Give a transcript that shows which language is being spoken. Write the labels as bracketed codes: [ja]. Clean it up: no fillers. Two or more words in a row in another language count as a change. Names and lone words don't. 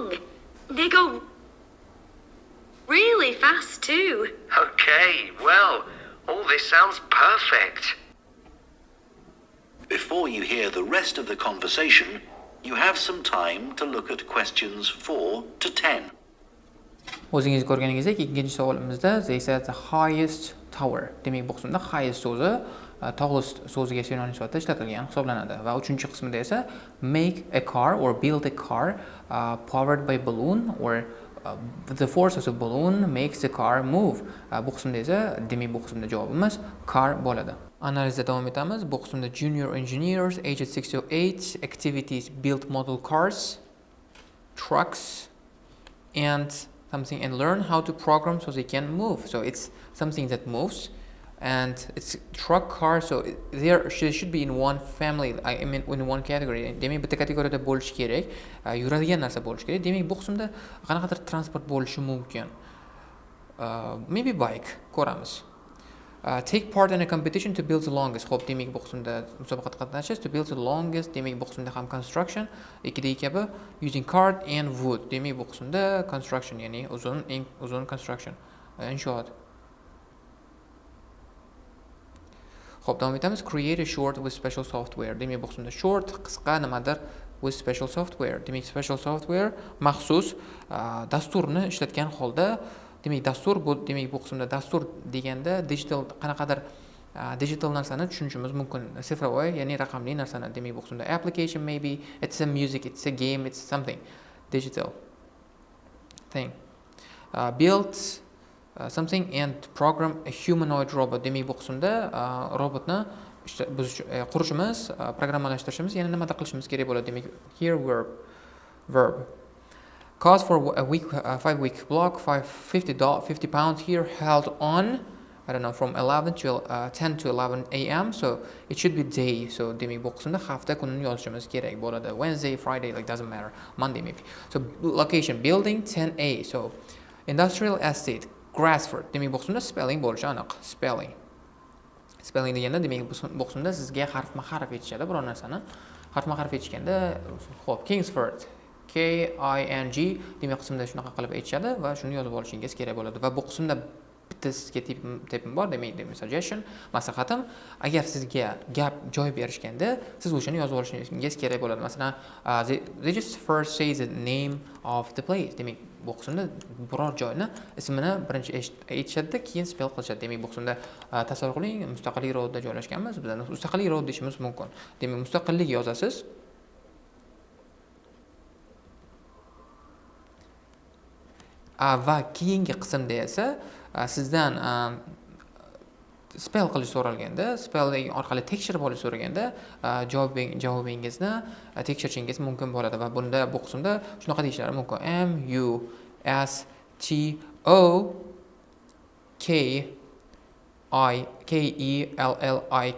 [en] They go really fast too. Okay, well, all this sounds perfect. Before you hear the rest of the conversation, you have some time to look at questions 4 to 10. [uz] O'zingiz ko'rganingizdek, ikkinchi savolimizda [en] they said the highest tower. [uz] Demak, bu qismda highest so'zi tallest so'ziga sinonim sifatida ishlatilgan hisoblanadi va uchinchi qismida esa [en] make a car or build a car powered by balloon or the force of the balloon makes the car move. [uz] Bu qismda esa demak, bu qismda javobimiz car bo'ladi. Analizda davom etamiz. Bu qismda [en] junior engineers aged 6 to 8 activities build model cars, trucks and something, and learn how to program so they can move. So it's something that moves and it's truck car, so they should be in one family, I mean in one category. [uz] Demak, bitta kategoriyada bo'lish kerak, yuradigan narsa bo'lish kerak. Demak, bu qismda qanaqadir transport bo'lishi mumkin. [en] Maybe bike, ko'ramiz. Take part in a competition to build the longest. [uz] Xo'p, demak, bu qismda musobaqada qatnashish, [en] to build the longest. [uz] Demak, bu qismda ham construction, ikkidagi kabi [en] using card and wood. [uz] Demak, bu qismda construction, ya'ni eng uzun construction, inshoot. Xo'p, davom etamiz. [en] Create a short with special software. [uz] Demak, bu qismda short, qisqa nimadir [en] with special software. [uz] Demak, [en] special software [uz] maxsus dasturni ishlatgan holda. Demak, dastur bu, demak, bu qismda dastur deganda digital qanaqadir digital narsani tushunishimiz mumkin. Sifrovoy, ya'ni raqamli narsani. Demak, bu qismda application, maybe it's a music, it's a game, it's something digital thing. [en] Build something and program a humanoid robot. [uz] Demak, bu qismda robotni biz qurishimiz, programmalashtirishimiz, yana nimada qilishimiz kerak bo'ladi. Demak, [en] here verb. Cost for a week, 5-week block, $50 pounds here, held on, I don't know, from 11 to 10 to 11 a.m. So it should be day. [uz] So demak, bu qismda hafta kunini yozishimiz kerak bo'ladi. [en] Wednesday, Friday, like doesn't matter. Monday maybe. So location, building 10A. So industrial estate, Grassford. [uz] Demak, bu qismda spelling bo'lishi aniq. Spelling deganda demak, bu qismda sizga harfma-harf yetishadi biror narsani. Harfma-harf yetishganda, xo'p, Kingsford. KING demak qismda shunaqa qilib aytishadi va shuni yozib olishingiz kerak bo'ladi. Va bu qismda bitta sizga tipim bor, demak suggestion, maslahatim, agar sizga gap joy berishganda siz o'shani yozib olishingiz kerak bo'ladi. Masalan, [en] they just first say the name of the place. [uz] Demak, bu qismda biror joyni ismini birinchi aytishadi, keyin spell qilishadi. Demak, bu qismda tasavvur qiling, Mustaqillik roadda joylashganmiz. Biz Mustaqillik road deyishimiz mumkin. Demak, Mustaqillik yozasiz. Va keyingi qismda esa sizdan spell qilish so'ralganda, spell orqali tekshirib olish so'raganda javobingizni tekshirishingiz mumkin bo'ladi va bunda bu qismda shunaqa deyishlari mumkin: MUSTOKIELLIK.